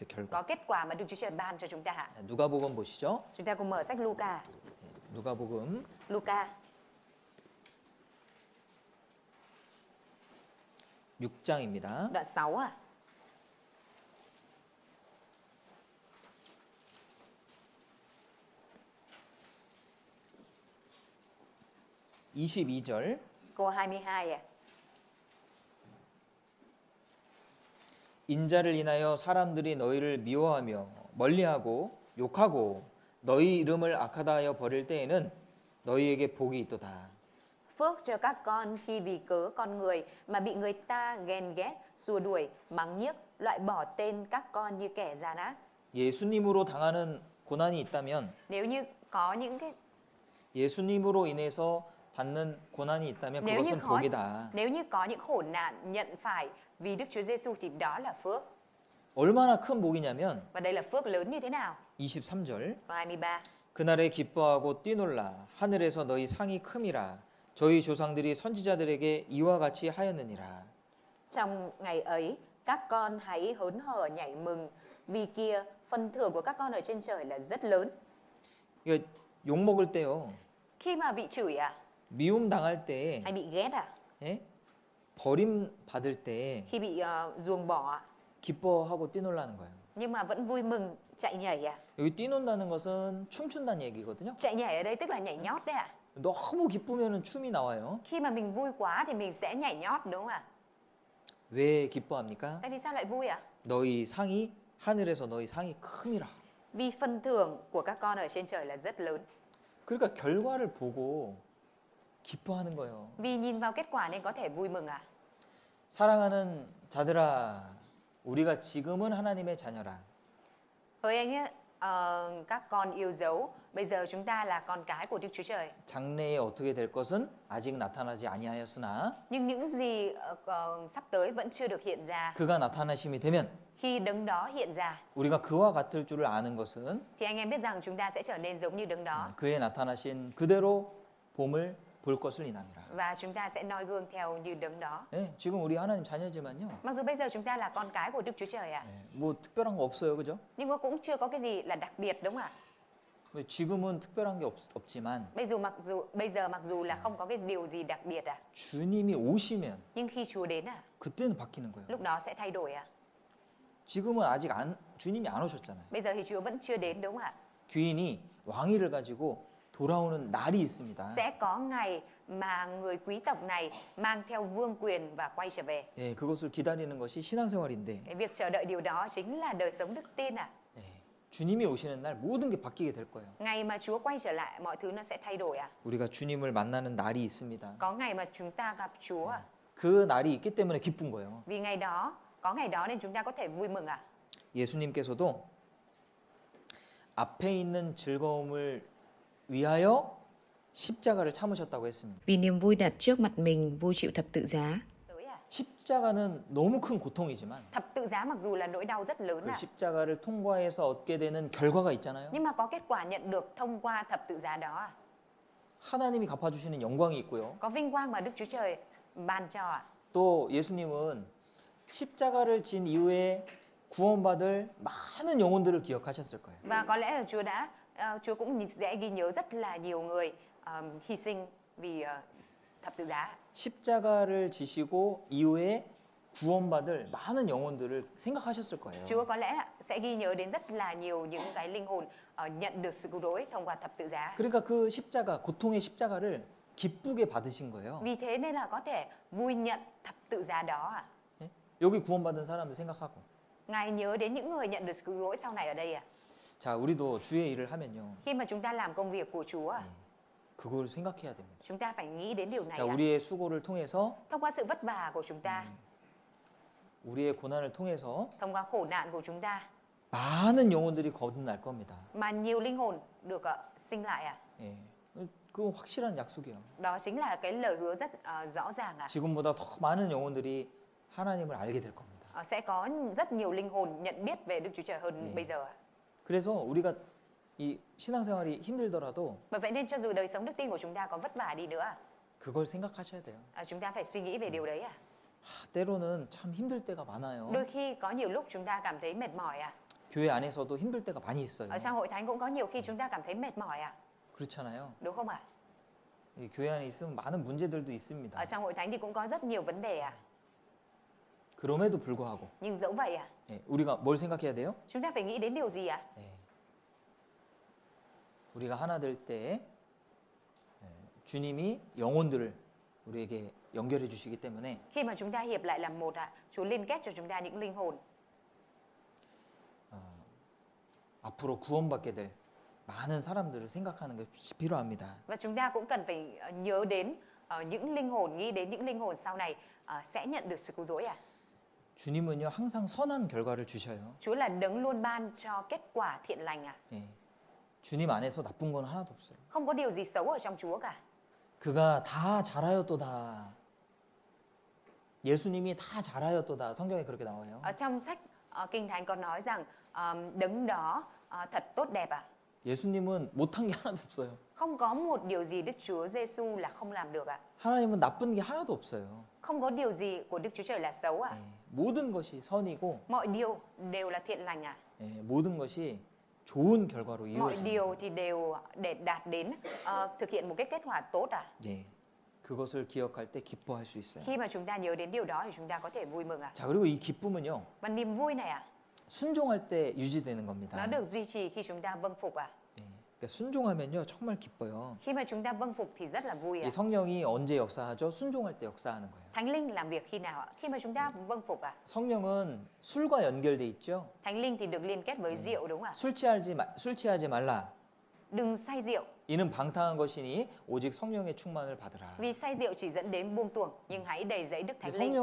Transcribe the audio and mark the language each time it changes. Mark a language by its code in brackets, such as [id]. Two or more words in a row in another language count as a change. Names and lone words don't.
[ko] 결과. [vi] Có kết quả mà Đức Chúa Trời ban cho chúng ta ạ. [ko] 누가복음 보시죠. [vi] Chúng ta cùng mở sách Luca. [ko] 누가복음 [vi] Luca [ko] 6장입니다. [vi] đoạn 6 à. [ko] (22절) [vi] Câu 22 à. [ko] 인자를 인하여 사람들이 너희를 미워하며 멀리하고 욕하고 너희 이름을 악하다 하여 버릴 때에는 너희에게 복이 있도다. [vi] Phước cho các con khi vì cớ con người mà bị người ta ghen ghét, xua đuổi, mắng nhiếc, loại bỏ tên các con như kẻ gian ác. [ko] 예수님으로 당하는 고난이 있다면 [vi] Nếu như có những cái [ko] 예수님으로 인해서 받는 고난이 있다면 [vi] nếu như [ko] 그것은 [vi] có [ko] 복이다. [vi] nếu như có những khổ nạn nhận phải vì Đức Chúa Giêsu thì đó là phước. [ko] 얼마나 큰 복이냐면 [vi] Và đây là phước lớn như thế nào? [ko] 23절 [vi] Câu 23. [ko] 그날에 기뻐하고 뛰놀라 하늘에서 너희 상이 큼이라 저희 조상들이 선지자들에게 이와 같이 하였느니라. [vi] Trong ngày ấy, các con hãy hớn hở nhảy mừng, vì kia phần thưởng của các con ở trên trời là rất lớn. [ko] 이거 욕 먹을 때요. [vi] Khi mà bị chửi à, [ko] 미움 당할 때, [vi] hay bị ghét à, [ko] 예? 버림 받을 때 [vi] khi bị ruồng bỏ à, [ko] 기뻐하고 뛰놀라는 거예요. [vi] nhưng mà vẫn vui mừng chạy nhảy à. [ko] 여기 뛰논다는 것은 춤춘다는 얘기거든요. [vi] Chạy nhảy ở đây tức là nhảy nhót đấy à. [ko] 너무 기쁘면은 춤이 나와요. [vi] Khi mà mình vui quá thì mình sẽ nhảy nhót đúng không ạ? [ko] 왜 기뻐합니까? [vi] Tại vì sao lại vui ạ? [ko] 너희 상이 하늘에서 너희 상이 큼이라. [vi] Vì phần thưởng của các con ở trên trời là rất lớn. [ko] 그러니까 결과를 보고 기뻐하는 거예요. [vi] Vì nhìn vào kết quả nên có thể vui mừng à. [ko] 사랑하는 자들아, 우리가 지금은 하나님의 자녀라. [vi] Ơi anh ấy, các con yêu dấu, bây giờ chúng ta là con cái của Đức Chúa Trời. [ko] 장래에 어떻게 될 것은 아직 나타나지 아니하였으나 [vi] Nhưng những gì sắp tới vẫn chưa được hiện ra. [ko] 그가 나타나심이 되면 [vi] Khi đấng đó hiện ra [ko] 우리가 그와 같을 줄을 아는 것은 [vi] thì anh em biết rằng chúng ta sẽ trở nên giống như đấng đó. [ko] 그의 나타나신 그대로 봄을 볼 것을 이남이라. [vi] Và chúng ta sẽ noi gương theo như đấng đó. [ko] 네, 지금 우리 하나님 자녀지만요. [vi] Mặc dù bây giờ chúng ta là con cái của Đức Chúa Trời ạ. [ko] 네, 뭐 특별한 거 없어요, 그죠? [vi] Nhưng mà cũng chưa có cái gì là đặc biệt đúng không ạ? [ko] 지금은 특별한 게 없지만 [vi] Bây giờ mặc dù là không có cái điều gì đặc biệt à, [ko] 주님이 오시면 [vi] nhưng khi Chúa đến à, [ko] 그때는 바뀌는 거예요. [vi] lúc đó sẽ thay đổi à. [ko] 지금은 아직 주님이 안 오셨잖아요. [vi] Bây giờ thì Chúa vẫn chưa đến đúng không ạ? [ko] 귀인이 왕위를 가지고 돌아오는 날이 있습니다. [vi] Sẽ có ngày mà người quý tộc này mang theo vương quyền và quay trở về. [ko] 예, 그것을 기다리는 것이 신앙생활인데 [vi] Cái việc chờ đợi điều đó chính là đời sống đức tin à. [ko] 예, 주님이 오시는 날 모든 게 바뀌게 될 거예요. [vi] Ngày mà Chúa quay trở lại mọi thứ nó sẽ thay đổi à. [ko] 우리가 주님을 만나는 날이 있습니다. [vi] Có ngày mà chúng ta gặp Chúa à. [ko] 그 날이 있기 때문에 기쁜 거예요. [vi] Vì ngày đó, có ngày đó nên chúng ta có thể vui mừng à. [ko] 예수님께서도 앞에 있는 즐거움을 위하여 십자가를 참으셨다고 했습니다. [vi] Vì niềm vui đặt trước mặt mình, vui chịu thập tự giá. Tới à. [ko] 십자가는 너무 큰 고통이지만 [vi] Thập tự giá mặc dù là nỗi đau rất lớn [ko] 그 [vi] à. [ko] 십자가를 통과해서 얻게 되는 결과가 있잖아요. [vi] Nhưng mà có kết quả nhận được thông qua thập tự giá đó à. [ko] 하나님이 갚아주시는 영광이 있고요. [vi] Có vinh quang mà Đức Chúa Trời ban cho à. [ko] 또 예수님은 십자가를 진 이후에 구원받을 많은 영혼들을 기억하셨을 거예요. [vi] Và có lẽ là Chúa cũng sẽ ghi nhớ rất là nhiều người hy sinh vì thập tự giá. [ko] 십자가를 지시고 이후에 구원받을 많은 영혼들을 생각하셨을 거예요. [vi] Chúa có lẽ sẽ ghi nhớ đến rất là nhiều những cái linh hồn nhận được sự cứu rỗi thông qua thập tự giá. [ko] 그러니까 그 십자가, 고통의 십자가를 기쁘게 받으신 거예요. [vi] Vì thế nên là có thể vui nhận thập tự giá đó à. [ko] 예? 여기 구원받은 사람들 생각하고. [vi] Ngài nhớ đến những người nhận được sự cứu rỗi sau này ở đây à. [ko] 자, 우리도 주의 일을 하면요. [vi] Khi mà chúng ta làm công việc của Chúa à, [ko] 그걸 생각해야 됩니다. [vi] chúng ta phải nghĩ đến điều này [ko] 자, [vi] à. [ko] 우리의 수고를 통해서 [vi] Thông qua sự vất vả của chúng ta, [ko] 우리의 고난을 통해서 [vi] thông qua khổ nạn của chúng ta [ko] 많은 영혼들이 거듭날 겁니다. [vi] mà nhiều linh hồn được sinh lại à. [ko] 예. 그건 확실한 약속이에요. [vi] Đó chính là cái lời hứa rất rõ ràng à. [ko] 지금보다 더 많은 영혼들이 하나님을 알게 될 겁니다. [vi] Sẽ có rất nhiều linh hồn nhận biết về Đức Chúa Trời hơn bây giờ à. [ko] 그래서 우리가 이 신앙생활이 힘들더라도 [vi] Bởi vậy nên cho dù đời sống đức tin của chúng ta có vất vả đi nữa, [ko] 그걸 생각하셔야 돼요. [vi] chúng ta phải suy nghĩ về điều đấy à. [ko] 때로는 참 힘들 때가 많아요. [vi] Đôi khi có nhiều lúc chúng ta cảm thấy mệt mỏi à. [ko] 교회 안에서도 힘들 때가 많이 있어요. [vi] Ở trong hội thánh cũng có nhiều khi chúng ta cảm thấy mệt mỏi à, [ko] 그렇잖아요. [vi] đúng không ạ? [ko] 이 교회 안에 있으면 많은 문제들도 있습니다. [vi] Ở trong hội thánh thì cũng có rất nhiều vấn đề à. [ko] 그럼에도 불구하고 [vi] Nhưng dẫu vậy à, [ko] 예, 우리가 뭘 생각해야 돼요? [vi] chúng ta phải nghĩ đến điều gì à? [ko] 예. 우리가 하나 될 때 주님이 영혼들을 우리에게 연결해 주시기 때문에 [vi] Khi mà chúng ta hiệp lại làm một ạ, Chúa liên kết cho chúng ta những linh hồn. [ko] 앞으로 구원받게 될 많은 사람들을 생각하는 것이 필요합니다. [vi] Và chúng ta cũng cần phải nhớ đến những linh hồn, nghĩ đến những linh hồn sau này sẽ nhận được sự cứu rỗi à. [ko] 주님은요 항상 선한 결과를 주셔요. [vi] Chúa là đấng luôn ban cho kết quả thiện lành à. [ko] 예. 주님 안에서 나쁜 건 하나도 없어요. [vi] Không có điều gì xấu ở trong Chúa cả. [ko] 그가 다 잘하였도다. 예수님이 다 잘하였도다. 성경에 그렇게 나와요. [vi] Ở trong sách Kinh Thánh có nói rằng đấng đó thật tốt đẹp à. [ko] 예수님은 못한 게 하나도 없어요. [vi] Không có một điều gì Đức Chúa Giêsu là không làm được à. [ko] 하나님은 나쁜 게 하나도 없어요. [vi] Không có điều gì của Đức Chúa Trời là xấu à. [ko] 예. 모든 것이 선이고 [vi] Mọi điều đều là thiện lành à. [ko] 예. 모든 것이 좋은 결과로 [vi] Mọi [ko] 이루어집니다. [vi] điều thì đều để đạt đến thực hiện một cái kết quả tốt à. [ko] 예. 그것을 기억할 때 기뻐할 수 있어요. [vi] Khi mà chúng ta nhớ đến điều đó thì chúng ta có thể vui mừng à. [ko] 자, 그리고 이 기쁨은요. [vi] Và niềm vui này à, [ko] 순종할 때 유지되는 겁니다. [vi] nó được duy trì khi chúng ta vâng phục à. [ko] 예. 그러니까 순종하면요. 정말 기뻐요. [vi] Khi mà chúng ta vâng phục thì rất là vui à. [ko] 이 성령이 언제 역사하죠? 순종할 때 역사하는 거예요. [vi] Thánh linh làm việc khi nào ạ? Khi mà chúng ta vâng phục à. [ko] 성령은 술과 연결돼 있죠. [vi] Thánh linh thì được liên kết với rượu đúng không ạ? [ko] 술 취하지 말라. [vi] Đừng say rượu, [ko] 이는 방탕한 것이니 오직 성령의 충만을 받으라. [vi] vì say rượu chỉ dẫn đến buông tuồng, nhưng hãy đầy dẫy Đức Thánh linh.